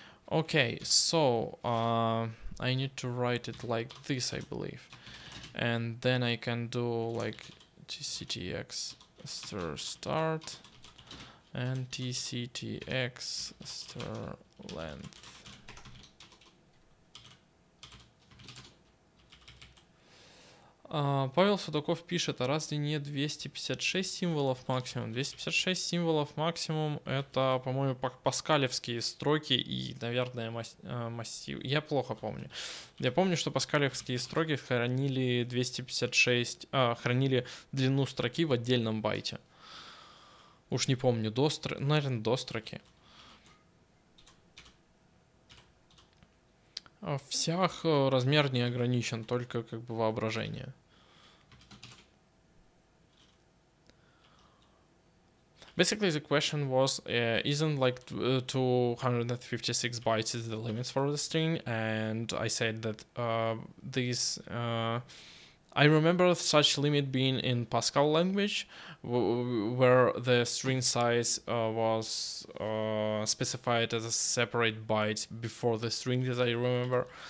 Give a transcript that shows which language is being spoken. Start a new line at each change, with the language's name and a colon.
English: Okay, so I need to write it like this, I believe, and then I can do like tctx start and tctx length.
Russian: Павел Судаков пишет, а разве не 256 символов максимум? 256 символов максимум — это, по-моему, паскалевские строки и, наверное, массив. Я плохо помню. Я помню, что паскалевские строки хранили 256, хранили длину строки в отдельном байте. Уж не помню, наверное, до строки. В сях размер не ограничен, только как бы воображение.
English: Basically, the question was, isn't like 256 bytes is the limits for the string? And I said that I remember such limit being in Pascal language, where the string size was specified as a separate byte before the string, as I remember.